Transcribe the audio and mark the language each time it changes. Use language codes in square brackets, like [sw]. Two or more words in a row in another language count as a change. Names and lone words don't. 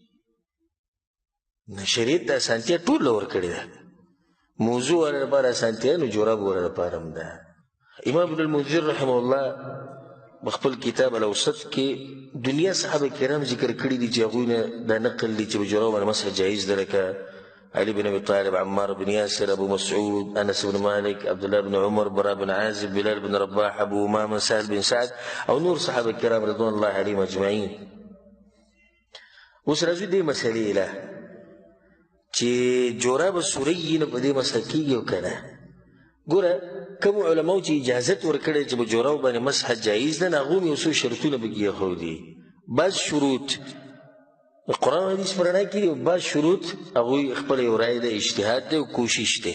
[ps] نو شریعت د اسانتیا ټوله ورکړې ده موضوع والا لپاره اسانتیا نو جوراب والا لپاره هم ده. امام ابن المنذر [ar] رحمه الله [ps] بخپل کتاب الاوسط کې دنیا صحابه کرام ذکر کړي دي چې هغوی نه دا نقل دي چې په جوراب باندې مسح جایز ده لکه علي بن ابي طالب عمار بن ياسر ابو مسعود انس بن مالك عبد الله بن عمر براء بن عازب بلال بن رباح ابو امامه سهل بن سعد او نور صحابه کرام [ar] رضوان الله عليهم اجمعين. [ps] اوس راځو دې مسلې له چې جوراب سوري نه په دې مسح کېږي او که نه. ګوره کوم علماو چې اجازت ورکړی چې په جوراب باندې مسح جایز ده نو هغو هم یو څو شرطونه پکې ایښودي بعض شروط قرآن حدیث په رڼا کې دي او بعض شروط هغوی خپله یو رایه ده اجتهاد دی او کوشش دی.